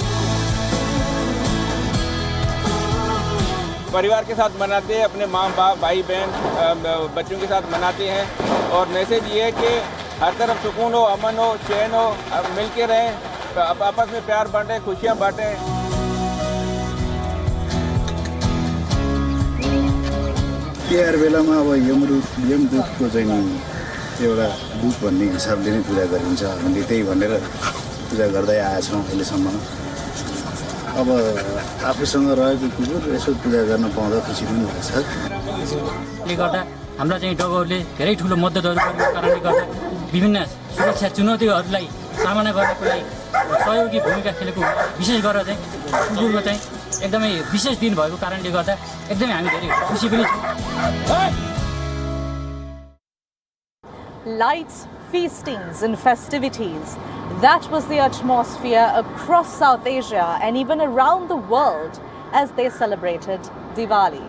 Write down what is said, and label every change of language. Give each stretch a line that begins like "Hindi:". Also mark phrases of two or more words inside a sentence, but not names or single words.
Hindi: परिवार के साथ मनाते हैं, अपने माँ बाप भाई बहन बच्चों के साथ मनाते हैं। और मैसेज ये है कि हर तरफ सुकून हो, अमन हो, चैन हो, मिल के रहें, आपस में प्यार बांटें, खुशियाँ बांटें।
Nepali: तिहार बेलामा अब यमदूतको चाहिँ नि एउटा दूत भन्ने हिसाबले नै पूजा गरिन्छ। हामीले त्यही भनेर पूजा गर्दै आएछौँ अहिलेसम्म। अब आफूसँग रहेको कुकुर यसो पूजा गर्न पाउँदा खुसी पनि लाग्छ। यसले गर्दा हाम्रा चाहिँ डगरले धेरै ठुलो मद्दतहरू गरेको कारणले गर्दा विभिन्न सुरक्षा चुनौतीहरूलाई सामना गर्नको लागि सहयोगी भूमिका खेलेको विशेष गरेर चाहिँ कुकुरको चाहिँ एकदमै विशेष दिन भएको कारणले गर्दा एकदमै हामी धेरै खुसी पनि छौँ।
English: Lights, feastings and festivities. That was the atmosphere across South Asia and even around the world as they celebrated Diwali.